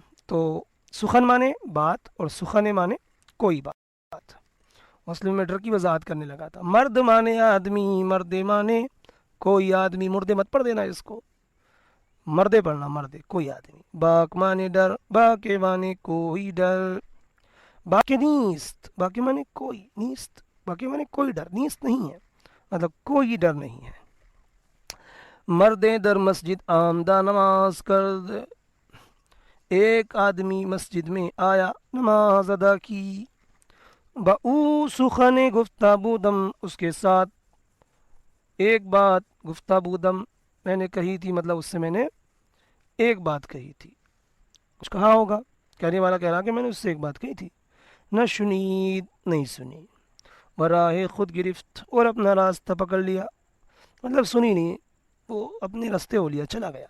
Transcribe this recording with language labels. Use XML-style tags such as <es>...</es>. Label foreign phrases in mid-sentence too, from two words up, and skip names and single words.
<ur>تو سخن معنی بات اور سخن معنی کوئی بات، مسلم میں ڈر کی وضاحت کرنے لگا تھا۔ مرد معنی آدمی، مرد معنی کوئی آدمی، مردے مت پڑھ دینا اس کو، مردے پڑھنا، مردے کوئی آدمی۔ باک معنی ڈر، باک معنی کوئی ڈر،</ur> <fa>باک نیست،</fa> <ur>باک معنی کوئی، نیست باک معنی کوئی ڈر، نیست نہیں ہے مطلب کوئی ڈر نہیں ہے۔</ur> <fa>مردے در مسجد آمدہ نماز کرد،</fa> <ur>ایک آدمی مسجد میں آیا نماز ادا کی،</ur> <fa>با او سخن گفتہ بودم،</fa> <ur>اس کے ساتھ ایک بات</ur> <fa>گفتہ بودم</fa> <ur>میں نے کہی تھی، مطلب اس سے میں نے ایک بات کہی تھی، کچھ کہا ہوگا، کہنے والا کہہ رہا کہ میں نے اس سے ایک بات کہی تھی،</ur> <fa>نہ شنید</fa> <ur>نہیں سنی،</ur> <fa>براہ خود گرفت</fa> <ur>اور اپنا راستہ پکڑ لیا، مطلب سنی نہیں، وہ اپنے راستے ہو لیا، چلا گیا۔</ur>